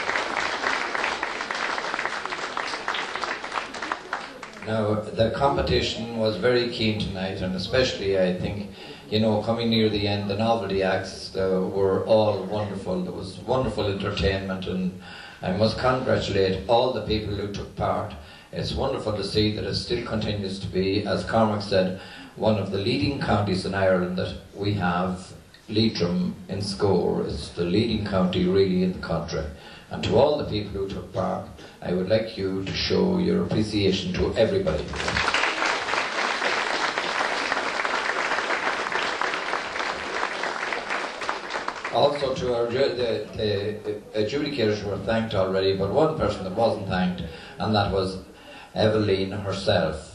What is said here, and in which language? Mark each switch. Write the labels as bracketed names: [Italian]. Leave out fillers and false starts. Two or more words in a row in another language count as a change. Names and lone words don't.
[English] Now the competition was very keen tonight, and especially I think, you know, coming near the end, the novelty acts were all wonderful. There was wonderful entertainment, and I must congratulate all the people who took part. It's wonderful to see that it still continues to be, as Cormac said, one of the leading counties in Ireland that we have. Leitrim in Scór is the leading county really in the country. And to all the people who took part, I would like you to show your appreciation to everybody. Also to our, the adjudicators were thanked already, but one person that wasn't thanked, and that was Evelyn herself.